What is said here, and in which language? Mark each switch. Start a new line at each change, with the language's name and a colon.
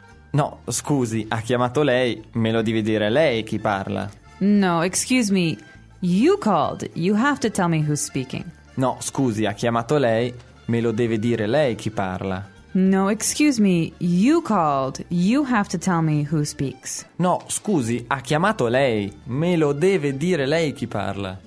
Italian: No, scusi, ha chiamato lei, me lo devi dire lei chi parla.
English: No, excuse me, you called, you have to tell me who's speaking.
Italian: No, scusi, ha chiamato lei, me lo deve dire lei chi parla.
English: No, excuse me, you called, you have to tell me who speaks.
Italian: No, scusi, ha chiamato lei, me lo deve dire lei chi parla.